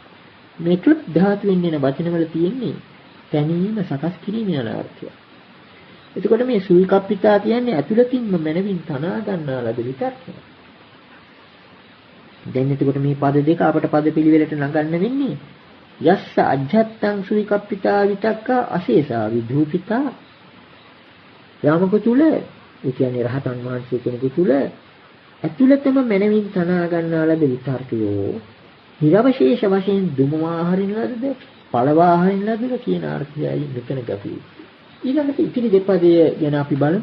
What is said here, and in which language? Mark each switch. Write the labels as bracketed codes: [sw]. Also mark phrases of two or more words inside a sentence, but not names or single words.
[si] මේ කෘත් ධාතුවෙන් එන වචනවල තියෙන්නේ තැනීම සකස් කිරීම යන අර්ථය. එතකොට මේ සුවිකප්පිතා කියන්නේ ඇතුළතින්ම මනමින් තනා ගන්නා ලද විතර්කය. දැන් එතකොට මේ පද දෙක අපට පද පිළිවෙලට නගන්න වෙන්නේ [pi] යස්ස අජ්ජත්තං සුවිකප්පිතා විතක්කා අශේෂා විධූපිතා. [si] යාමක තුල ඒ කියන්නේ රහතන් වහන්සේ කෙනෙකු තුල ඇතුළතම මනමින් තනා ගන්නා ලද විතර්කයෝ නිරවශේෂ වශයෙන් දුමවා හරින ලදද පළවා හරින ලදද කියන අර්ථයයි මෙතන ගැපී. ඊළඟට ඉතිරි දෙපදය ගැන අපි බලමු.